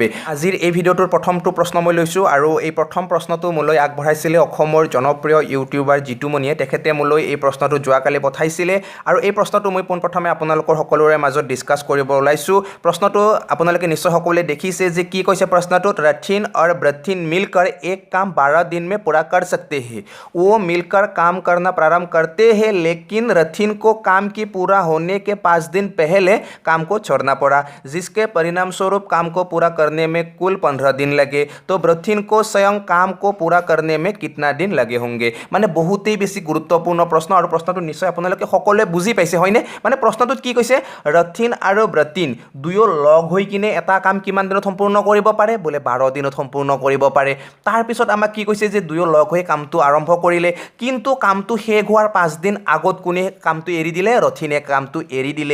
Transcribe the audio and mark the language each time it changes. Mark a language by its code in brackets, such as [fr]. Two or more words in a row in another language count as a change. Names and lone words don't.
[as] আজিৰ এই ভিডিঅ'টোৰ প্ৰথমটো প্ৰশ্ন মই লৈছোঁ আৰু এই প্ৰথম প্ৰশ্নটো মোলৈ আগবঢ়াইছিলে অসমৰ জনপ্ৰিয় ইউটিউবাৰ জিতুমণিয়ে। তেখেতে মোলৈ এই প্ৰশ্নটো যোৱাকালি পঠাইছিলে আৰু এই প্ৰশ্নটো মই পোনপ্ৰথমে আপোনালোকৰ সকলোৰে মাজত ডিছকাছ কৰিব ওলাইছোঁ। প্ৰশ্নটো আপোনালোকে নিশ্চয় সকলোৱে দেখিছে যে কি কৈছে [hi] प्रश्नटोत रथिन और ब्रथिन मिलकर एक काम 12 दिन में पूरा कर सकते हैं। वो मिलकर काम करना प्रारंभ करते हैं, लेकिन रथिन को काम की पूरा होने के 5 दिन पहले काम को छोड़ना पड़ा, जिसके परिणाम स्वरूप काम को पूरा करने में कुल 15 दिन लगे। तो ब्रथिन को स्वयं काम को पूरा करने में कितना दिन लगे होंगे। [as] মানে বহুতেই বেছি গুৰুত্বপূৰ্ণ প্ৰশ্ন আৰু প্ৰশ্নটো নিশ্চয় আপোনালোকে সকলোৱে বুজি পাইছে হয়নে। মানে প্ৰশ্নটোত কি কৈছে, ৰথিন আৰু ব্ৰথিন দুয়ো লগ হৈ কিনে এটা কাম কিমান দিনত সম্পূৰ্ণ কৰিব পাৰে, বোলে 12 দিনত সম্পূৰ্ণ কৰিব পাৰে। তাৰ পিছত আমাক কি কৈছে যে দুয়ো লগ হৈ কামটো আৰম্ভ কৰিলে, কিন্তু কামটো শেষ হোৱাৰ 5 দিন আগত কোনে কামটো এৰি দিলে, ৰথিনে কামটো এৰি দিলে।